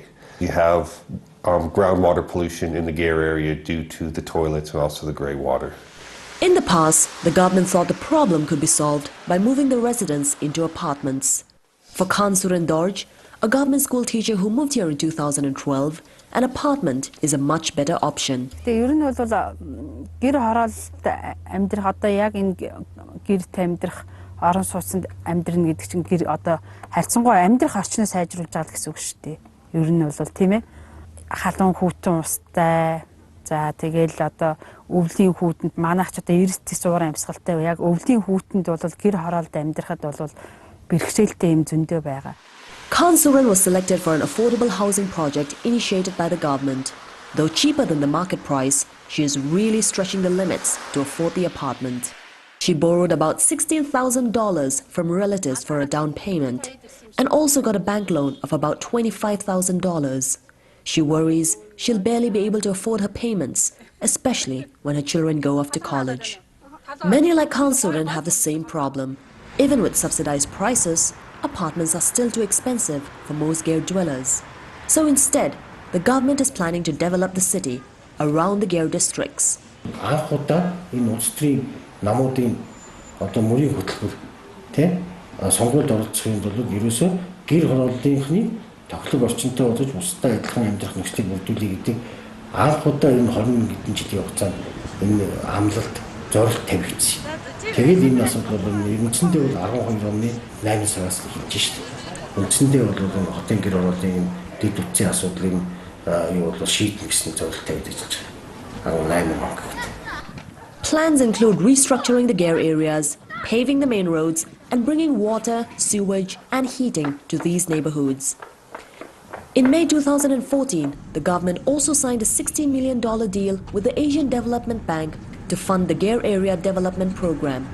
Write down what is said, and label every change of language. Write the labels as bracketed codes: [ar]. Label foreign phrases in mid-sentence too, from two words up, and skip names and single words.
[en] You have groundwater pollution in the ger area due to the toilets and also the grey water. In the past, the government thought the problem could be solved by moving the residents into apartments. For Khan Suren Dorj, a government school teacher who moved here in 2012, an apartment is a much better option. [mn] Ер нь бол гэр хороололтой амьдрах одоо яг энэ гэрт амьдрах орон сууцнд амьдрна гэдэг чинь гэр одоо харьцангуй амьдрах орчноо сайжруулж байгаа гэсэн үг шүү дээ. Ер нь бол тийм ээ халуун хүүтэн устай за тэгэл одоо өвлийн хүүтэнд манайх ч одоо эрсдэл суурин амьсгалтай яг өвлийн хүүтэнд бол гэр хороолд амьдрахад бол бэрхшээлтэй юм зөндөө байгаа. [en] Khan Suren was selected for an affordable housing project initiated by the government. Though cheaper than the market price, she is really stretching the limits to afford the apartment. She borrowed about $16,000 from relatives for a down payment and also got a bank loan of about $25,000. She worries she'll barely be able to afford her payments, especially when her children go off to college. Many like Khan Suren have the same problem. Even with subsidized prices, apartments are still too expensive for most Ger dwellers. So instead, the government is planning to develop the city around the Ger districts. [mn] Анхудаа энэ улс төрийн намуудын одоо мөрийн хөтөлбөр тийм сонгуульд оролцохын тулд ерөөсөө гэр хорооллынхны тоглог орчинтой болж бусдад адилхан амьдрах нөхцөлийг бүрдүүлэх гэдэг анхудаа энэ 20 хэдэн жилийн хугацаанд энэ амлалт зорилт тавигдсан. Тэгээд энэ асуудал бол үндсэндээ бол 12 оны 8 сараас эхэлж шүү дээ. Үндсэндээ бол хотын гэр хорооллын дэд үтсийн асуудлыг юу бол шийдэх гэсэн зорилт тавигдаж байгаа. 18 он. [en] Plans include restructuring the Ger areas, paving the main roads, and bringing water, sewage, and heating to these neighborhoods. In May 2014, the government also signed a $16 million deal with the Asian Development Bank to fund the Ger Area Development Program.